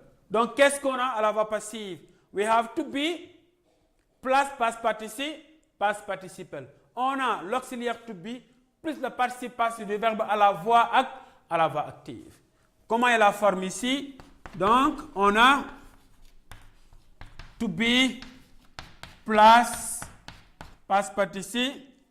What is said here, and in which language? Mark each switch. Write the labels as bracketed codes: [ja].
[fr] Donc, qu'est-ce qu'on a à la voix passive? [en] We have to be plus past participle. [fr] On a l'auxiliaire to be plus le participe passif du verbe à la voix active. Comment est la forme ici? Donc, on a [en] to be plus past participle.